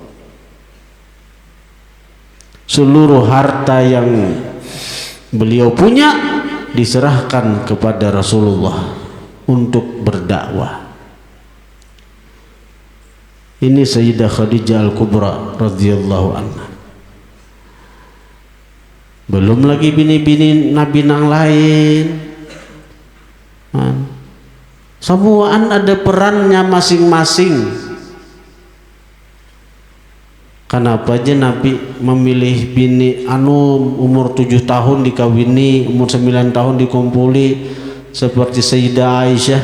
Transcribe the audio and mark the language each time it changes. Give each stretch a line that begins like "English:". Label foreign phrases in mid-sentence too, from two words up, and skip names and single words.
Indonesian: Seluruh harta yang beliau punya diserahkan kepada Rasulullah untuk berdakwah. Ini Sayyidah Khadijah Al-Kubra
Arabic: radhiyallahu anha.
Banjar: Belum lagi bini-bini Nabi nang lain. Semuaan ada perannya masing-masing. Kenapa aja Nabi memilih bini umur 7 tahun dikawini, umur 9 tahun dikumpuli, seperti Sayyidah Aisyah.